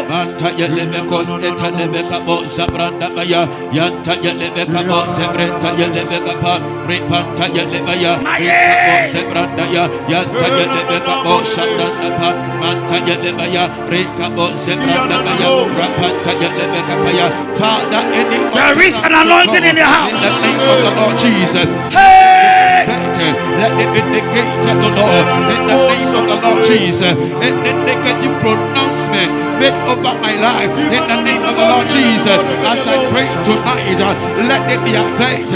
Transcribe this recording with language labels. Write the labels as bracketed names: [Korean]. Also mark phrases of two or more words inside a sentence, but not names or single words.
[English] Manta Yelebekos etalebeka boza branda baya. Yanta Yelebeka boza brenta Yelebeka pa. Repanta Yelebaya. Boza branda ya. Yanta Yelebeka boza branda pa. Manta Yelebaya. Reka boza branda baya. Rapanta Yelebeka paya. Father, there is an anointing in the house. In the name of the Lord Jesus. Hey! Let it be the gate of the Lord. In the name of the Lord Jesus. And the negative pronouncement made over my life. In the name of the Lord Jesus. As I pray tonight, let it be affected.